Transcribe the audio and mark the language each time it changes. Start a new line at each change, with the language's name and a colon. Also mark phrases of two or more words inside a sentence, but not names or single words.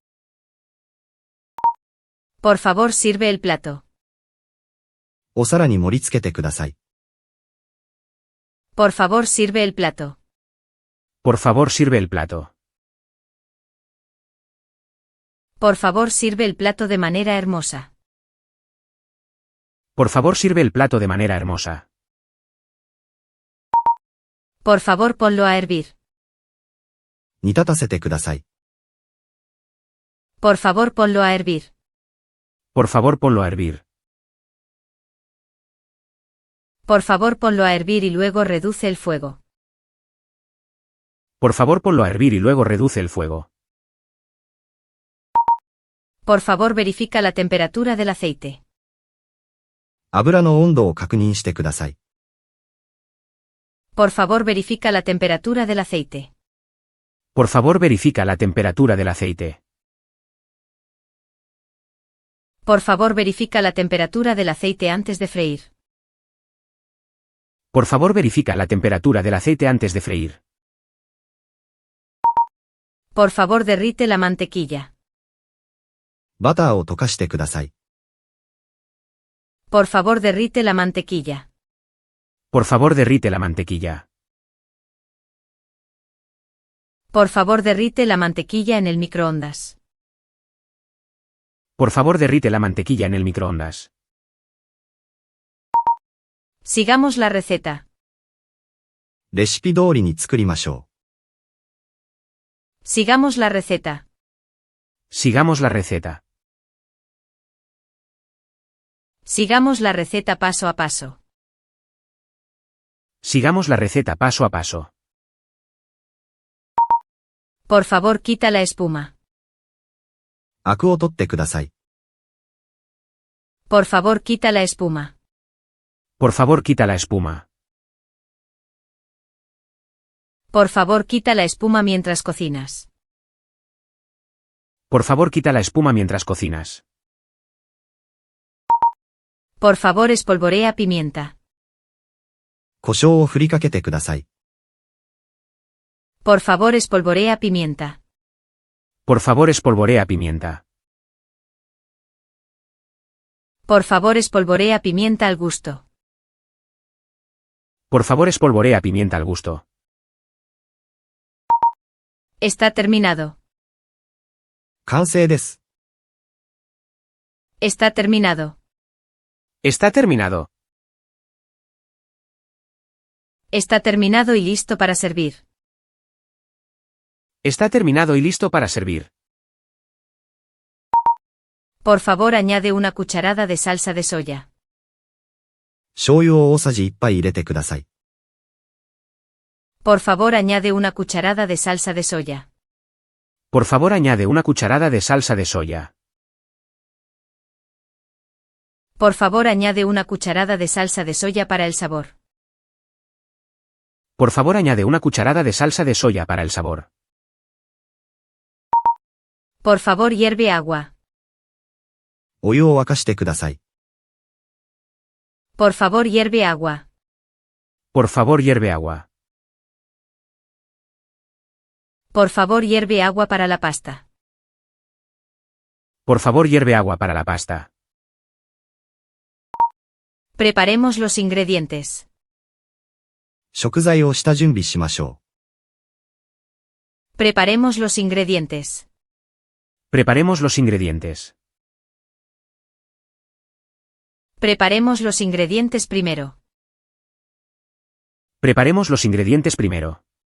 Spanish: Por favor, sirve el plato. う。
Japanese: お皿に盛り付けてください。
Spanish: Por favor, sirve el plato. Por favor, sirve el plato. Por favor, sirve el plato de manera hermosa. Por favor, sirve el plato de manera hermosa. Por favor, ponlo a hervir.
Japanese: 煮立たせてください。
Spanish: Por favor, ponlo a hervir. Por favor, ponlo a hervir. Por favor, ponlo a hervir y luego reduce el fuego. Por favor, ponlo a hervir y luego reduce el fuego. Por favor, verifica la temperatura del aceite.
Japanese: 油の温度を確認してください。
Spanish: Por favor, verifica la temperatura del aceite. Por favor, verifica la temperatura del aceite. Por favor, verifica la temperatura del aceite antes de freír. Por favor, verifica la temperatura del aceite antes de freír. Por favor, derrite la mantequilla.
Japanese: バターを溶かしてください。
Spanish: Por favor, derrite la mantequilla. Por favor, derrite la mantequilla. Por favor, derrite la mantequilla en el microondas. Por favor, derrite la mantequilla en el microondas. Sigamos la receta.
Japanese: レシピ通りに作りましょ
Spanish: Sigamos la receta. Sigamos la receta. Sigamos la receta paso a paso. Sigamos la receta paso a paso. Por favor, quita la espuma.
Japanese: アクを取ってください。
Spanish: Por favor, quita la espuma. Por favor, quita la espuma. Por favor, quita la espuma mientras cocinas. Por favor, quita la espuma mientras cocinas. Por favor, espolvorea pimienta.
Japanese: 胡椒を振りかけてください。
Spanish: Por favor, espolvorea pimienta. Por favor, espolvorea pimienta. Por favor, espolvorea pimienta al gusto. Por favor, espolvorea pimienta al gusto. Está terminado.
Japanese: 完成です。
Spanish: Está terminado. Está terminado. Está terminado y listo para servir. Está terminado y listo para servir. Por favor, añade una cucharada de salsa de soya.
Japanese: 醤油を大さじ1杯入れてください。
Spanish: Por favor, añade una cucharada de salsa de soya. Por favor, añade una cucharada de salsa de soya. Por favor, añade una cucharada de salsa de soya para el sabor. Por favor, añade una cucharada de salsa de soya para el sabor. Por favor, hierve agua.
Japanese: お湯を沸かしてください。
Spanish: Por favor, hierve agua. Por favor, hierve agua. Por favor, hierve agua para la pasta. Por favor, hierve agua para la pasta. Preparemos los ingredientes.
Japanese: 食材を下準備しましょ
Spanish: Preparemos los ingredientes. Preparemos los ingredientes. Preparemos los ingredientes primero. Preparemos los ingredientes primero.